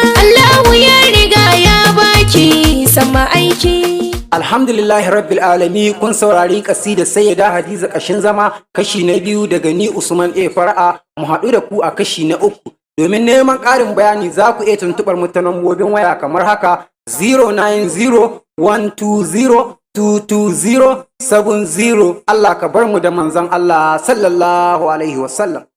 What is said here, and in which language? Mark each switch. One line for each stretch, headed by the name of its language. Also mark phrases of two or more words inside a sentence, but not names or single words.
Hausa: Allahu ya riga ya baki sama aiki.
Arabic: الحمد لله رب العالمين,
Hausa: kun saurari kasidar Sayyida Hadiza Kashin Zama, kashi na biyu daga ni Usman A Far'a. Mu haɗu da ku a kashi na uku. Domin neman ƙarin bayani za ku iya tuntuɓar mu ta lambobin waya kamar haka, zero nine zero one two zero two two zero seven zero. Allah ka bar mu da manzon Allah
Arabic: صلى الله عليه وسلم.